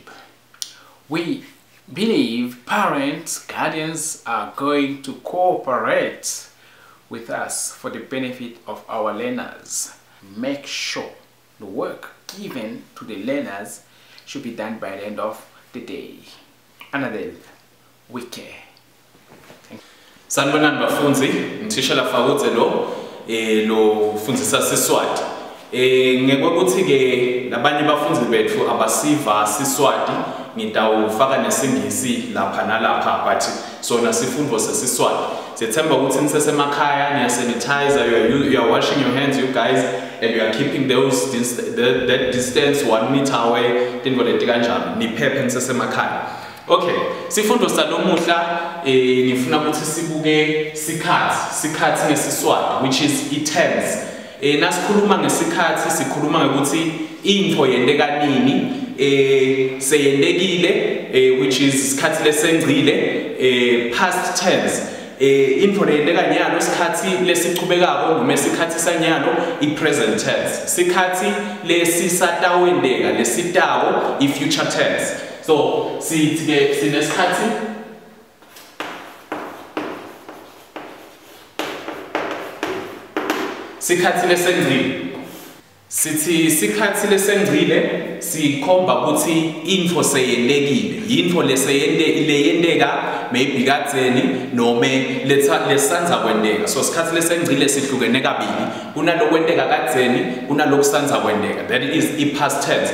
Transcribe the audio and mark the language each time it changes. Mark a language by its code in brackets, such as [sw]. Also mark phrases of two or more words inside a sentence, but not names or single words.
[en] We believe parents, guardians are going to cooperate with us for the benefit of our learners. Make sure the work given to the learners should be done by the end of the day. Another weekend. [ss] Sanibonani bafunzi, ngithisha la Fawuze lo fundzisa Siswati. Ngekweukuthi ke labanye bafunzi bethu abasiva Siswati ngitawufaka nesingisi lapha nalapha but sona sifundvo seSiswati. Sethemba ukuthi nisesemakhaya niya sanitizer, [en] you are washing your hands you guys and you are keeping that distance 1 meter away [ss] tintfo leti kanjalo niphephe nisesemakhaya. Okay, sifundo salomuhla ngifuna ukuthi sibuke sikhathi ngeSiswati [en] which is [ss] i-tense. Nasikhuluma ngesikhathi sikhuluma ngokuthi info yendeka nini, seyendekile [en] which is [ss] isikhathi lesengcile, [en] past tense. [ss] Info leyendeka nyalo isikhathi lesichubekako noma isikhathi sanyalo i- [en] present tense. [ss] Sikhathi lesisatawendeka lesitawo i- [en] future tense. [ss] So, sinesikhathi lesengcile. Sithi sikhathi lesengcile sikhomba ukuthi info seyendekile. Info leyendeka maybe kadzeni noma lesanza kwendeka. So sikhathi lesengcile sihlukene kabili. Kunalokwendeka kadzeni, kunalokusanza kwendeka. [en] That is i-past tense.